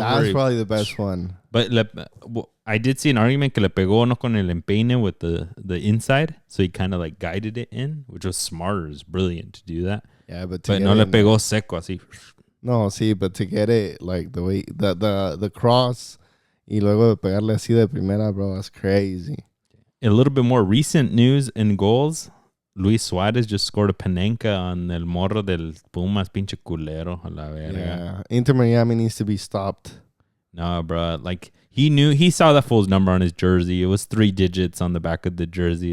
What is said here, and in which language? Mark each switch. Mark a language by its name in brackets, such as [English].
[English] That's probably the best one. But I did see an argument [Spanish] que le pegó uno con el empeine [English] with the inside. So he kind of like guided it in, which was smart. It was brilliant to do that. Yeah, but [Spanish] no le pegó seco así. [English] No, [Spanish] sí, [English] but to get it like the way... The cross [Spanish] y luego de pegarle así de primera, [English] bro, that's crazy. A little bit more recent news in goals. [Spanish] Luis Suarez [English] just scored a [Spanish] penenca on el morro del Pumas, pinche culero, a la verga. [English] Yeah, Inter Miami needs to be stopped. No, bro. Like, he saw that fool's number on his jersey. It was 3 digits on the back of the jersey.